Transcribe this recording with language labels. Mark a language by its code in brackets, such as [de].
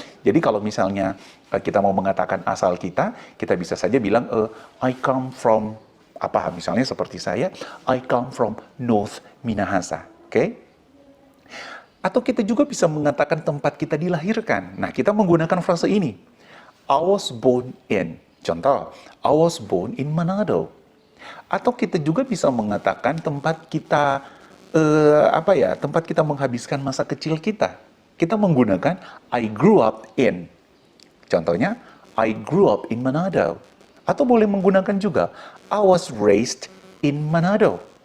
[id] Jadi kalau misalnya kita mau mengatakan asal kita bisa saja bilang [en] I come from [id] apa, misalnya seperti saya, [en] I come from North Minahasa. [id] Oke? Atau kita juga bisa mengatakan tempat kita dilahirkan. Nah, kita menggunakan frase ini. [en] I was born in. Contoh, I was born in Manado. [id] Atau kita juga bisa mengatakan tempat kita tempat kita menghabiskan masa kecil kita. Kita menggunakan [en] I grew up in. Contohnya, I grew up in Manado. [id] Atau boleh menggunakan juga [en] I was raised in Manado.